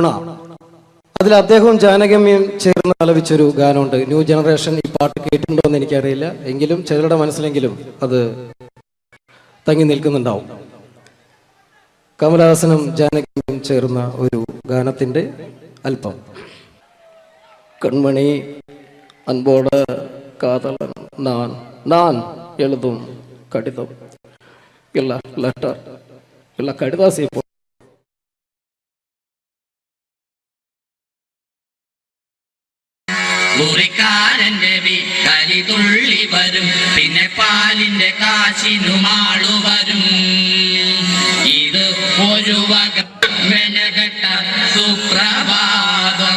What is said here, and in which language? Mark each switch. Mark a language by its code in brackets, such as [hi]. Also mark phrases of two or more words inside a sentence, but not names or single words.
[ml] അതിൽ അദ്ദേഹവും ജാനകിയമ്മയും ചേർന്ന് ആലപിച്ചൊരു ഗാനമുണ്ട്. ന്യൂ ജനറേഷൻ ഈ പാട്ട് കേട്ടിട്ടുണ്ടോ എന്ന് എനിക്കറിയില്ല, എങ്കിലും ചിലരുടെ മനസ്സിലെങ്കിലും അത് തങ്ങി നിൽക്കുന്നുണ്ടാവും. കമൽഹാസനും ജാനകിയമ്മയും ചേർന്ന ഒരു ഗാനത്തിന്റെ അല്പം. [ta] കൺമണി அன்போட காதலன் நான் நான் எழுதும் கடிதம் இல்ல லெட்டர் இல்ல கடிதாசி [ml] മുറിക്കാരന്റെ വീട്ടലി തുള്ളി വരും, പിന്നെ പാലിന്റെ കാശിനുമാളു വരും. ഇത് ഒരു വക മെനകെട്ട സുപ്രഭാതം.